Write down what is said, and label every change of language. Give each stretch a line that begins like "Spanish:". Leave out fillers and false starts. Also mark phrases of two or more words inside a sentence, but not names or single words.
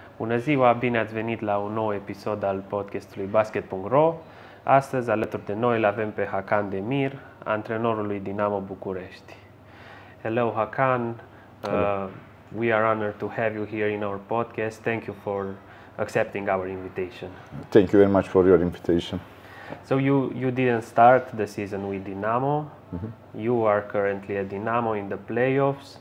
Romanian: Bună ziua, bine ați venit la un nou episod al podcastului Baschet.ro. Astăzi, alături de noi, îl avem pe Hakan Demir, antrenorul lui Dinamo București.
English: Hello, Hakan. We are honored to have you here in our podcast. Thank you for accepting our invitation. Thank you very much for your invitation. So you didn't start the season with Dinamo. You are currently at Dinamo in the playoffs.